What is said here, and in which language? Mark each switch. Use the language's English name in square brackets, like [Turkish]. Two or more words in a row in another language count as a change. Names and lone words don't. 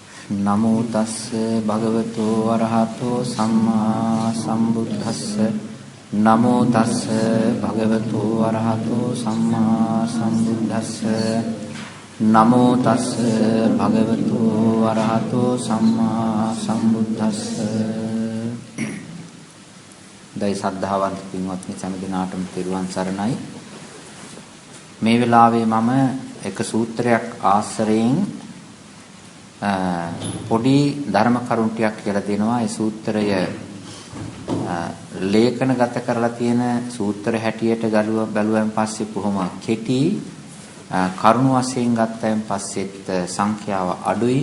[Pali] නමෝ තස්ස භගවතු වරහතෝ සම්මා සම්බුද්දස්ස නමෝ තස්ස භගවතු වරහතෝ සම්මා සම්බුද්දස්ස නමෝ තස්ස භගවතු වරහතෝ සම්මා සම්බුද්දස්ස. [Sinhala] දෛ සද්ධාවන්ත පින්වත්නි සෑම දිනාටම තෙරුවන් සරණයි. මේ වෙලාවේ මම එක සූත්‍රයක් ආශ්‍රයෙන් පොඩි ධර්ම කරුණු ටිකක් කියලා දෙනවා. ඒ සූත්‍රය ලේඛනගත කරලා තියෙන සූත්‍ර හැටියට බැලුවෙන් පස්සේ කොහොම කෙටි කරුණු වශයෙන් ගත්තයින් පස්සෙත් සංඛ්‍යාව අඩුයි.